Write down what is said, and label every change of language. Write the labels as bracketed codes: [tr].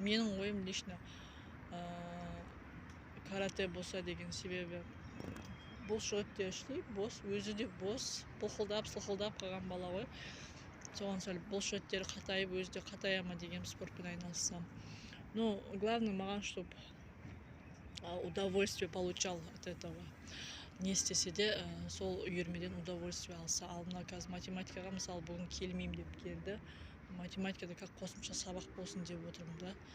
[kk] Менің ойым [ru] лично [kk] карате болса деген, себебі бұлшық еттер ішлей, бос, өзі де бос, сылқылдап қалған бала ғой. Соған сәл бұлшық еттері қатайып, өзі де қатая ма деген спортпен айналыссам. [ru] Но главное [kk] маған, [ru] чтобы удовольствие получал от этого. [kk] Не істесе де сол үйірмеден [ru] удовольствие [kk] алса. Ал мына қазір математикаға мысалы бүгін келмеймін деп келді. Математикада [ru] как [kk] қосымша сабақ болсын деп отырмын да.